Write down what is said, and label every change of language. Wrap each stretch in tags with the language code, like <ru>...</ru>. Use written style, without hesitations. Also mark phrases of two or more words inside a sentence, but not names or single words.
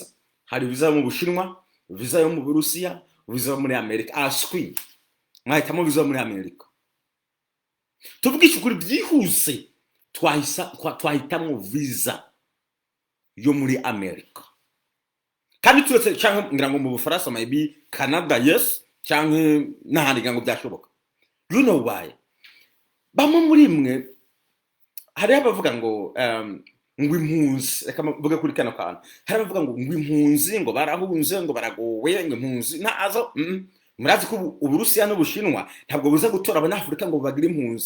<rw>Hari visa mu Bushinwa, visa yo mu Burusiya, visa muri Amerika. Aswi mwahitamo visa muri Amerika. Tuvugisha ukuri byihuse twahitamo visa yo muri Amerika. Kandi turetse cyangwa ngira ngo mu Bufaransa maybe Canada yes cyangwa n'ahandi ngira ngo byashoboka.</rw> <en>You know why?</en> <rw>Bamwe muri mwe hari abavuga ngo impunzi reka mvuge kuri kano kantu. Hari abavuga ngo impunzi ngo barahunze ngo baragowe ngo impunzi nazo murazi ko Uburusiya n'Ubushinwa ntabwo buza gutora abanyafrika ngo bagire impunzi.</rw>